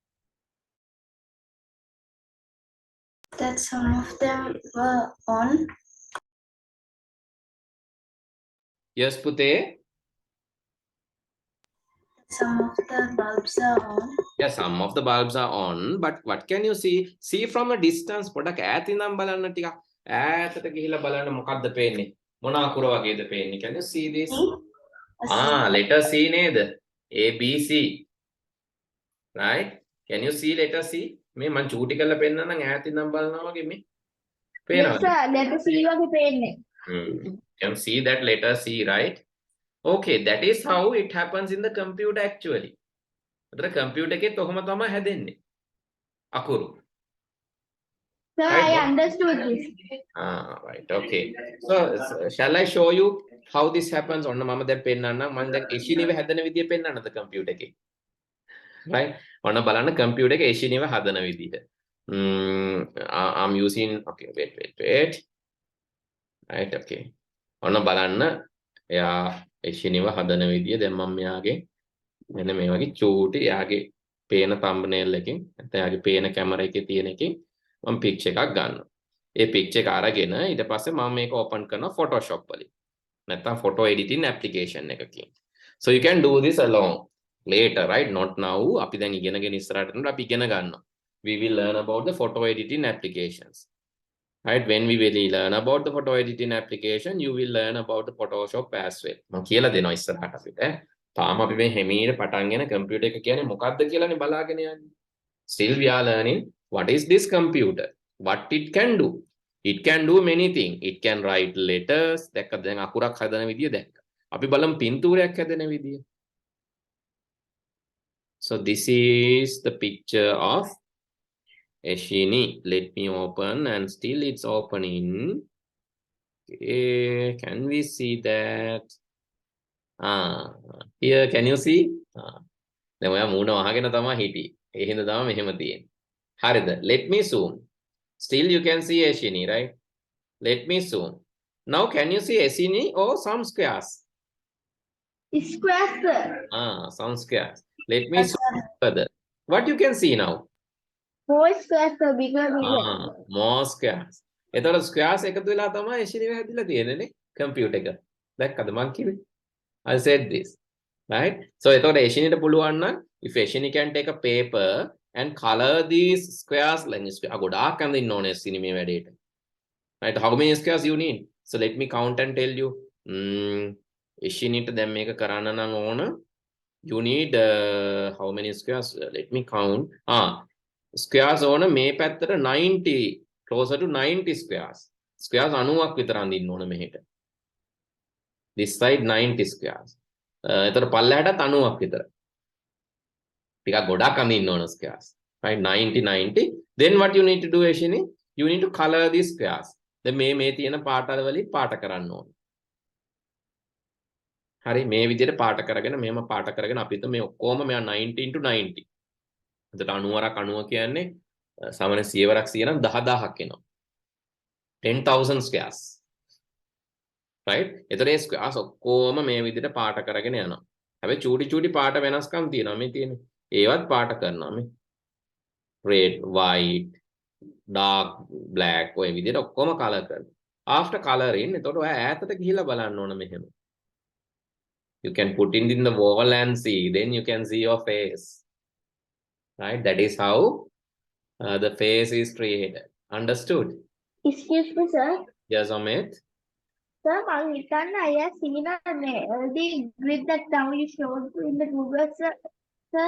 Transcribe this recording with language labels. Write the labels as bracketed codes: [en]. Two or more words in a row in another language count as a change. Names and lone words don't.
[en] That some of them were on. Yes, Pute? Some of the bulbs are on. Yeah, some of the bulbs are on, but what can you see? See from a distance. [si] පොඩක් ඈත ඉඳන් බලන්න ටිකක්. ඈතට ගිහිල්ලා බලන්න මොකක්ද පේන්නේ? මොන අකුර වගේද පේන්නේ? [en] Can you see this? Letter C නේද? A B C. Right? Can you see letter C? [si] මේ මං චූටි කරලා පෙන්නන්නම් ඈත ඉඳන් බලනවා වගේ මේ. [en] Yes, [si] පේනවද? [en] sir. Let us see what we pay. Can see that letter C, right? Okay, that is how it happens in the computer actually. The computer [si] එකේ තොහම තමයි හැදෙන්නේ. අකුරු. [en] Sir, Right, I what? understood this. Right, okay. So shall I show you how this happens? [si] ඔන්න මම දැන් පෙන්නන්නම්. මම දැන් එෂිනිව හැදෙන විදිය පෙන්නන්නද computer එකේ. Right? ඔන්න බලන්න computer එකේ එෂිනිව හදන විදිය. [en] I'm using, okay, wait. Right, [si] okay. ඔන්න බලන්න එයා එෂිනිව හදන විදිය. දැන් මම මෙයාගේ මෙන්න මේ වගේ චූටි එයාගේ පේන thumbnail එකකින් නැත්නම් එයාගේ පේන කැමරා එකේ තියෙන එකකින් මම පික්චර් එකක් ගන්නවා. ඒ පික්චර් එක අරගෙන ඊට පස්සේ මම මේක ඕපන් කරනවා Photoshop වලින්. නැත්නම් [en] photo editing application [si] එකකින්. [en] So you can do this alone later, right? Not now. [si] අපි දැන් ඉගෙනගෙන ඉස්සරහට යනකොට අපි ඉගෙන ගන්නවා. [en] We will learn about the photo editing applications. Right? When we will learn about the photo editing application, you will learn about the Photoshop as well. [si] මම කියලා දෙනවා ඉස්සරහට අපිට. තාම අපි මේ හැමීර පටන් ගෙන computer එක කියන්නේ මොකක්ද කියලානේ බලාගෙන යන්නේ. [en] Still we are learning what is this computer, what it can do. It can do many things. It can write letters. [si] දැක්කද දැන් අකුරක් හදන විදිය දැක්ක. අපි බලමු පින්තූරයක් හැදෙන විදිය. [en] So this is the picture of Eshini. Let me open, and still it's opening. Okay, can we see that? Here can you see? [si] දැන් ඔයා මූණ වහගෙන තමයි හිටියේ. ඒ හින්දා තමයි මෙහෙම තියෙන්නේ. හරිද? [en] Let me zoom. Still you can see Eshini, right? Let me zoom. Now can you see Eshini or some squares? Square, sir. Some squares. Let me zoom further. What you can see now? More square, sir. Bigger. More squares. [si] එතකොට squares එකතු වෙලා තමයි Eshini හැදිලා තියෙන්නේ නේ computer එක. දැක්කද මං කිව්වේ? [en] I said this. Right? [si] So එතකොට Eshiniට පුළුවන් නම් [en] if Eshini can take a paper and color these squares like square [si] ගොඩාක් අඳ ඉන්න ඕනේ Eshini මේ වැඩේට. [en] Right? How many squares you need? So let me count and tell you. [si] Eshiniට දැන් මේක කරන්න නම් ඕන [en] you need how many squares? Let me count. Squares [si] ඕන මේ පැත්තට [en] 90, closer to 90 squares. [si] Squares 90ක් විතර අඳින්න ඕන මෙහෙට. [en] This side 90 squares. [si] එතකොට පල්ලෙහාටත් 90ක් විතර. ටිකක් ගොඩක් අඳින්න ඕන squares. Right? 90. [en] Then what you need to do, Eshini? You need to color these squares. [si] දැන් මේ තියෙන පාටවල වලින් පාට කරන්න ඕන. හරි මේ විදිහට පාට කරගෙන මෙහෙම පාට කරගෙන අපිට මේ ඔක්කොම මෙයා 90 into 90. එතකොට 90ක් 90 කියන්නේ සාමාන්‍ය 100ක් 100 නම් 10000ක් එනවා. [en] 10,000 squares. Right? [si] එතකොට ඒ squares ඔක්කොම මේ විදිහට පාට කරගෙන යනවා. හැබැයි චූටි පාට වෙනස්කම් තියෙනවා මේ තියෙන්නේ. ඒවත් පාට කරනවා මේ. [en] Red, white, dark, black [si] ඔය විදිහට ඔක්කොම color කරනවා. [en] After coloring [si] එතකොට ඔයා ඈතට ගිහිල්ලා බලන්න ඕන මෙහෙම. [en] You can put it in the wall and see. Then you can see your face. Right? That is how the face is created. Understood? Excuse me, sir. Yes, Amit? Sir, I have seen the grid that now you showed in the Google, sir.